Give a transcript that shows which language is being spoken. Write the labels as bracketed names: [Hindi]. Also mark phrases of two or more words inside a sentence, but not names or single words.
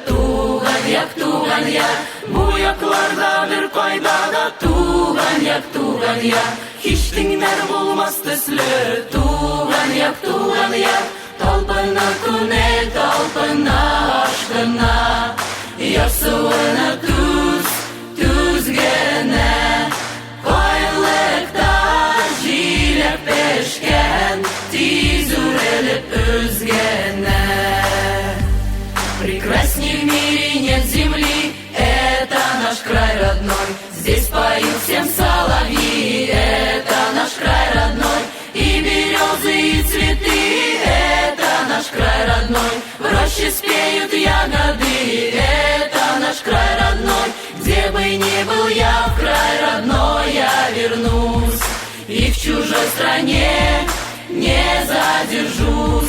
[Tatar] туган як, бу якларда бер кайда да, туган як, һич тиңнәр булмас төсле, туган як, талпына күңел, талпына ашкына, яр суына түз генә, каенлыкта җиләк пешкән, тиз үрелеп үзгәнә. [Russian] Прекрасней в мире нет земли, это наш край родной, здесь поют всем соловьи, это наш край родной, и березы, и цветы, это наш край родной, в роще спеют ягоды, это наш край родной, где бы ни был я, в край родной я вернусь, и в чужой стране не задержусь.